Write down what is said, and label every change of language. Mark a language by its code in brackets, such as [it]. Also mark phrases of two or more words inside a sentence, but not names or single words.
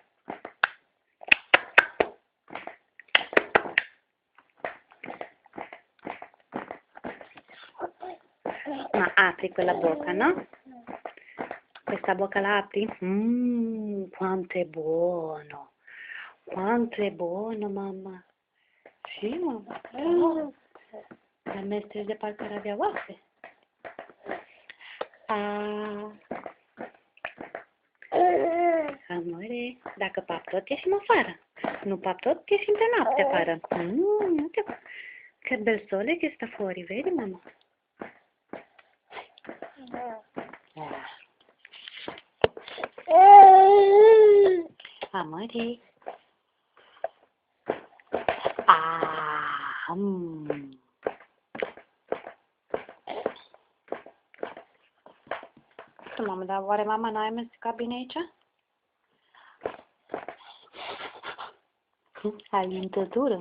[it] Ma apri quella bocca, no? Questa bocca la apri? Quanto è buono! Quanto è buono, mamma! Sì, mamma. La mettere [ro] de parcă ar avea oase. Amore, dacă pap tot ieșim afară. Nu pap tot ieșim pe noapte afară. [it] Uite che bel sole che sta fuori, vedi, mamma? [ro] Amore. Mamă, dar oare mama n-a amestecat bine aici? Alintătură.